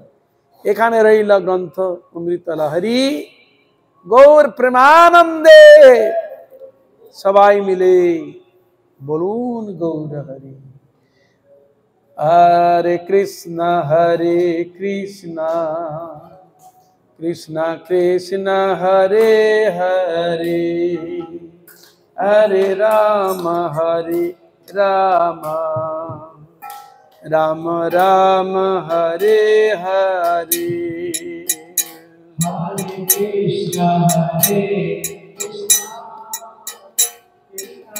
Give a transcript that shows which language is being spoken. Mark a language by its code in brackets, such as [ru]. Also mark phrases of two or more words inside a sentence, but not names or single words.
[bn] এখানে রইল গ্রন্থ অমৃত লহরী, গৌর প্রেমানন্দে সবাই মিলে বলুন গৌর হরি। [sa] হরে কৃষ্ণ কৃষ্ণ কৃষ্ণ হরে হরে, হরে রাম রাম রাম হরে হরে। हरे कृष्ण, हरे कृष्ण,